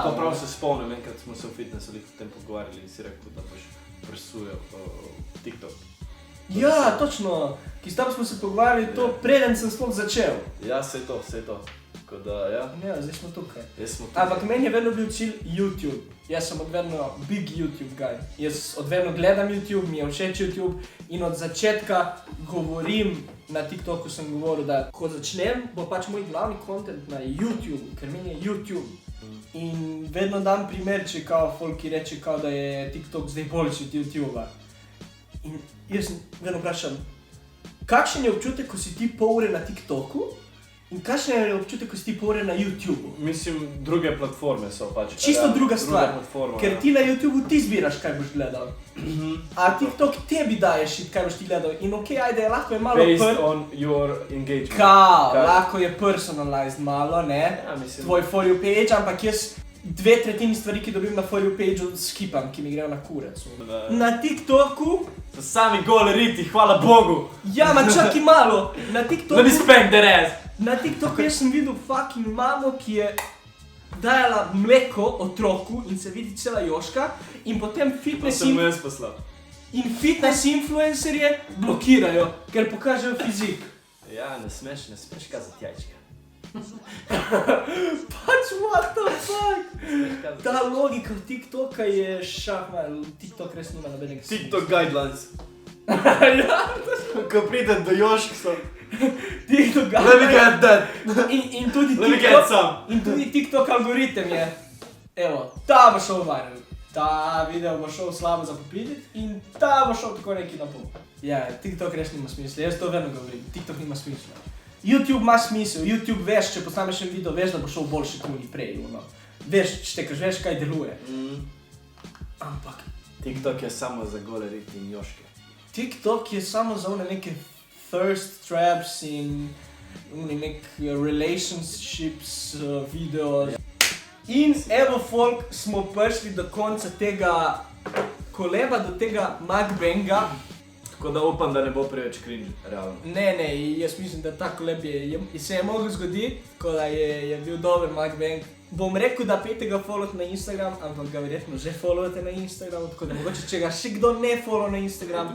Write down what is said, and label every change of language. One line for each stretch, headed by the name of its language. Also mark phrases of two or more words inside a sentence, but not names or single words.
Slovenian: To prav se spomnim, enkrat smo se v fitnessu o tem pogovarjali in si rekel, da boš presujal TikTok. Ja, točno, ki s tam smo se pogovarjali to preden sem sploh začel. Ja, sej to. Tako da, ja, Ja, zdaj smo tukaj. jaz smo tukaj. Ampak meni je vedno bil cilj YouTube. Jaz sem odvedno
English: big YouTube guy.
Slovenian: Jaz odvedno gledam YouTube, mi je všeč YouTube in od začetka govorim, na TikToku sem govoril, da ko začnem, bo pač moj glavni content na YouTube, ker meni je YouTube. In vedno dam primer, če kao folki reče, kao da je TikTok zdaj boljši od YouTubea. In jaz sem vedno vprašam, kakšen je občutek, ko si ti pol ure na TikToku in kakšen je občutek, ko si ti pol ure na YouTubeu? Mislim, druge platforme so pač. Čisto ja, druga stvar, platforma, ker ja. ti na YouTubeu ti zbiraš, kaj boš gledal. A TikTok tebi daje shit, kaj boš ti gledal. In okej, ajde, lahko je malo
English: Based on your engagement.
Slovenian: Kao, Kaj? lahko je personalized malo, ne? Ja, mislim. Tvoj
English: for you page,
Slovenian: ampak jaz 2/3 stvari, ki dobim na
English: for you pageu,
Slovenian: skipam, ki mi grejo na kurac. Na TikToku, So sami gole riti, hvala Bogu. ja, ma čakaj malo, na TikToku,
English: Let me spank that ass.
Slovenian: na TikToku jaz sem videl fucking mamo, ki je dajala mleko otroku in se vidi cela joška in potem To fitness, sem mu jaz poslal. fitness influencerje blokirajo, ker pokažejo fizik. Ja, ne smeš kazati jajčka.
English: Pač what the fuck?
Slovenian: Ne smeš kazati. Ta logika TikToka je šahmal, TikTok res nima nobenega smisla.
English: TikTok guidelines.
Slovenian: Ja, Ko pride do jošk so. TikTok
English: Let me get that.
Slovenian: in tudi
English: Let me get
Slovenian: TikTok,
English: some.
Slovenian: in tudi TikTok algoritem je, evo, ta bo šel viral, ta video bo šel slabo za popiditi in ta bo šel tako neki na pol. Ja, TikTok res nima smisla, jaz to vedno govorim, TikTok nima smisla. YouTube ima smisel, YouTube veš, če posnameš en video, veš, da bo šel boljši kot ni prej, ono. Veš, štekaš, veš, kaj deluje. Ampak TikTok je samo za gole riti in joške. TikTok je samo za one neke
English: thirst traps
Slovenian: in nek
English: relationships video.
Slovenian: In evo folk, smo prišli do konca tega koleba, do tega mukbanga. Tako da upam, da ne bo preveč cringe, realno. Ne, jaz mislim, da ta koleb se je mogel zgoditi, tako da je bil dober mukbang. Bom rekel, da pejte ga followati na Instagram, ampak ga verjetno že followate na Instagram, tako da mogoče, če ga še kdo ne follow na Instagram,